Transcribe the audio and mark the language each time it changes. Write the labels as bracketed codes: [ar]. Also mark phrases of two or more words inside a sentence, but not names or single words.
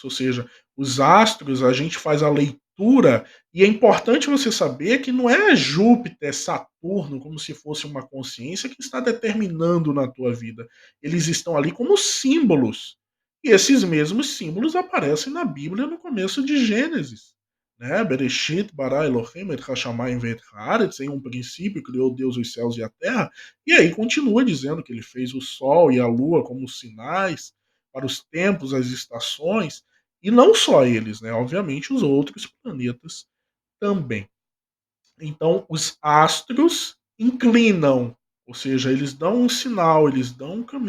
[pt] Ou seja, os astros, a gente faz a leitura, e é importante você saber que não é Júpiter, Saturno, como se fosse uma consciência que está determinando na tua vida. Eles estão ali como símbolos. E esses mesmos símbolos aparecem na Bíblia no começo de Gênesis. Né? [he] בראשית ברא אלהים את השמים ואת הארץ, [pt] em um princípio criou Deus os céus e a terra, e aí continua dizendo que ele fez o sol e a lua como sinais para os tempos, as estações, e não só eles, né? Obviamente os outros planetas também. Então, os astros inclinam, ou seja, eles dão um sinal, eles dão um caminho.